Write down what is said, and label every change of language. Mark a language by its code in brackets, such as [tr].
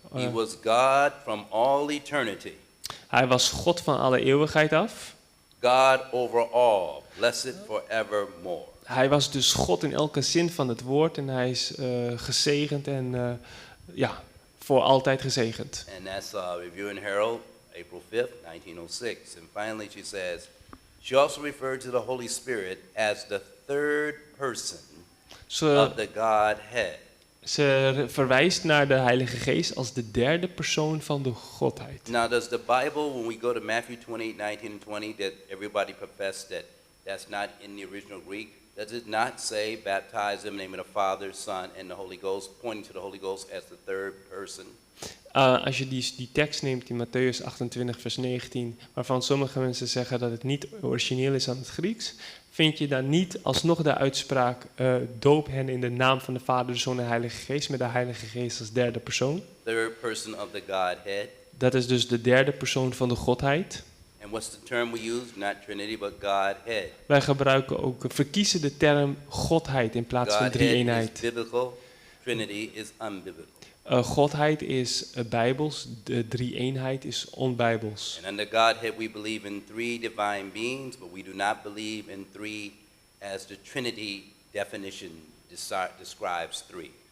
[en] He was God from all eternity, [nl] Hij was God van alle eeuwigheid af. [en] God over all, blessed forevermore. [nl] Hij was dus God in elke zin van het woord en hij is gezegend en voor altijd gezegend. [en] And that's Review and Herald, April 5th, 1906. And finally she says, she also referred to the Holy Spirit as the third person of the Godhead. [nl] Ze verwijst naar de Heilige Geest als de derde persoon van de Godheid. [en] Now, does the Bible, when we go to Matthew 28, 19 and 20, that everybody professed that that's not in the original Greek, does it not say, baptize them in the name of the Father, Son, and the Holy Ghost, pointing to the Holy Ghost as the third person? [nl] Als je die tekst neemt in Matthäus 28 vers 19, waarvan sommige mensen zeggen dat het niet origineel is aan het Grieks, vind je dan niet alsnog de uitspraak doop hen in de naam van de Vader, de Zoon en de Heilige Geest, met de Heilige Geest als derde persoon. [en] Third person of the Godhead. [nl] Dat is dus de derde persoon van de Godheid. [en] And what's the term we use? Not Trinity, but Godhead. [nl] Wij gebruiken ook, verkiezen de term Godheid in plaats van [en] Godhead is [nl] drie-eenheid. [en] biblical, Trinity is unbiblical. [nl] Godheid is bijbels, de drie-eenheid is onbijbels. [en] And under Godhead, we believe in three divine beings, but we do not believe in three as the Trinity definition describes three.